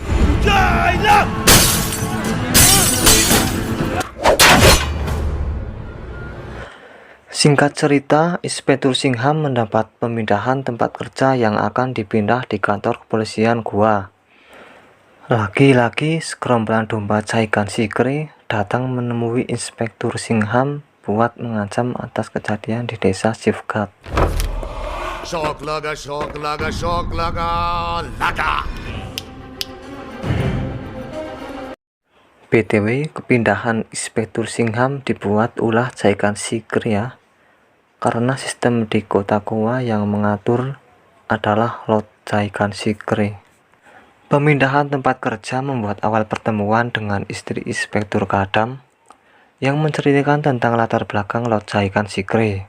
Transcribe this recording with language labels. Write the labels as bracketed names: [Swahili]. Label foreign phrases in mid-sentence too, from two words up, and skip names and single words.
[Indonesian] Singkat cerita, Inspektur Singham mendapat pemindahan tempat kerja yang akan dipindah di kantor kepolisian gua. Lagi-lagi segerombolan domba Jaikan Sikre datang menemui Inspektur Singham buat mengancam atas kejadian di desa Sifgat. [Hindi] शौक लगा शौक लगा शौक लगा लगा [Indonesian] BTW, kepindahan Inspektur Singham dibuat ulah Jaikan Sikre ya, karena sistem di kota gua yang mengatur adalah Lot Jaikan Sikre. Pemindahan tempat kerja membuat awal pertemuan dengan istri Inspektur Kadam yang menceritakan tentang latar belakang Lot Jaikan Sikre.